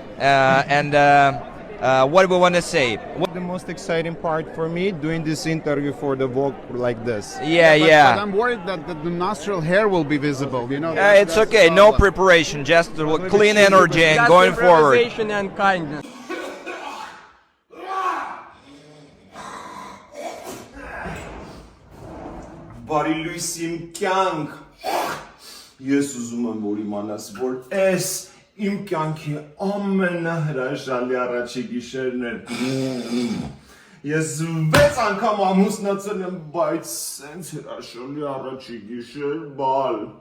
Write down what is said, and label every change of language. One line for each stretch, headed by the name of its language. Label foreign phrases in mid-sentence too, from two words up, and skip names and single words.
English: What we want to say? The most exciting part for me doing this interview for the Vogue like this. Yeah, But yeah. I'm worried that the nostril hair will be visible. You know. It's that's okay. the No problem. preparation. Just clean energy and going forward. and kindness.
Armenian: Բարի լույս իմ կյանք։ Ես ուզում եմ որ իմանաս, որ այս իմ կյանքի ամենահրաշալի առաջի գիշերն էր։ Ես 6 անգամ ամուսնացել եմ, բայց սենց հրաշալի առաջի գիշեր բալ։